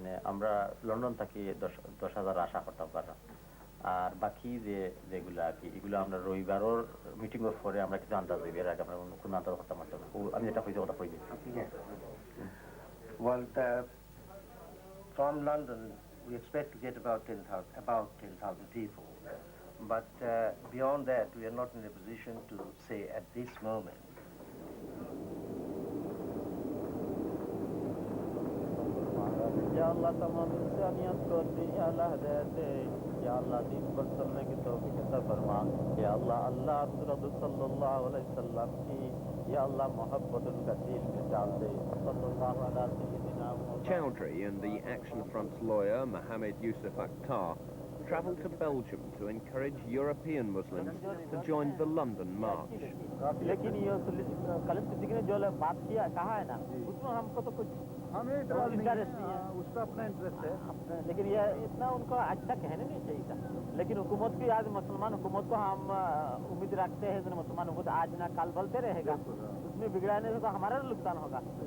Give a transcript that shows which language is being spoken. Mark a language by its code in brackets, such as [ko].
[bn] আমরা লন্ডন থাকি 10,000 আশা করতে পারলাম আর বাকি যেগুলো আর কি এগুলো আমরা রবিবারের মিটিংয়ের পরে আমরা কিছু আন্দাজ হইবে এর আগে আমরা কোন আন্দাজ করতে পারতাম না আমি এটা কইতে কথা কই দিই [en] Well, from London we expect to get about 10,000 people, but beyond that we are not in a position to say at this moment. [hi] या अल्लाह तमाम इंसानियत को या अल्लाह हिदायत दे या अल्लाह दीन पर चलने की तौफीक अता फरमा या अल्लाह अल्लाह रसूल सल्लल्लाहु अलैहि वसल्लम की या अल्लाह मोहब्बत उनका दिल में डाल दे सल्लल्लाहु अलैहि वसल्लम. [en] Choudhury and the Action Front's lawyer, Mohammed Yusuf Akhtar, travelled to Belgium to encourage European Muslims to join the London March. [hi] लेकिन ये कलम सिद्दीकी ने जो बात किया कहा है ना उसमें हमको तो कुछ हमें इंटरेस्ट नहीं है, उसका अपना इंटरेस्ट है, लेकिन ये इतना उनको अच्छा कहने नहीं चाहिए था. लेकिन हुकूमत की आज मुसलमान हुकूमत को हम उम्मीद रखते हैं कि मुसलमान हुकूमत आज ना कल बलते रहेगा, उसमें बिगड़ाने से तो हमारा नुकसान होगा.